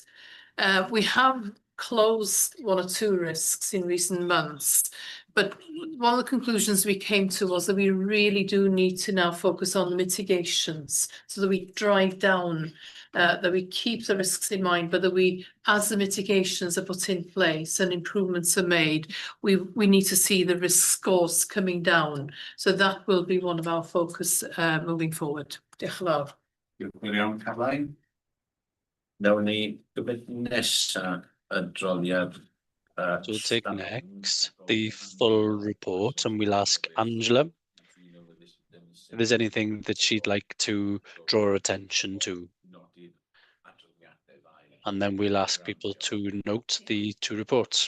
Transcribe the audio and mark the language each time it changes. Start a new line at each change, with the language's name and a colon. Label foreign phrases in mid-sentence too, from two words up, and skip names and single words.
English: We have closed one or two risks in recent months, but one of the conclusions we came to was that we really do need to now focus on mitigations so that we drive down, that we keep the risks in mind, but that we, as the mitigations are put in place and improvements are made, we need to see the risk scores coming down. So that will be one of our focus moving forward.
Welsh: Diolch yn fawr. Diolch yn iawn, Caroline. Nawn ni gymryd nesa adroddiad.
English: So we'll take next the full report, and we'll ask Angela if there's anything that she'd like to draw attention to. And then we'll ask people to note the two reports.